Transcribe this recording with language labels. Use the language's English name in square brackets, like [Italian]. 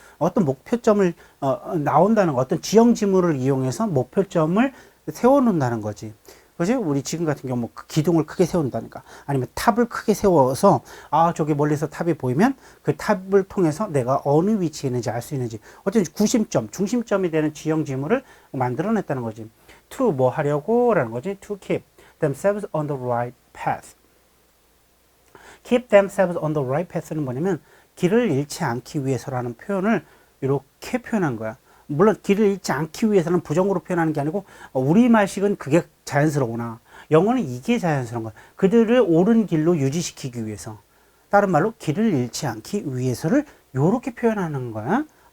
[Korean] 어떤 목표점을 나온다는 거, 어떤 지형 지물을 이용해서 목표점을 세워놓는다는 거지. 그지? 우리 지금 같은 경우 기둥을 크게 세운다니까. 아니면 탑을 크게 세워서 저기 멀리서 탑이 보이면 그 탑을 통해서 내가 어느 위치에 있는지 알 수 있는지, 어떤 중심점이 되는 지형 지물을 만들어냈다는 거지. To 뭐 하려고 라는 거지. [English] To keep themselves on the right path. Keep themselves on the right path [Korean] 는 뭐냐면 길을 잃지 않기 위해서라는 표현을 이렇게 표현한 거야. 물론 길을 잃지 않기 위해서는 부정으로 표현하는 게 아니고 우리말식은 그게 자연스러우나 영어는 이게 자연스러운 거야. 그들을 옳은 길로 유지시키기 위해서, 다른 말로 길을 잃지 않기 위해서를 이렇게 표현하는 거야.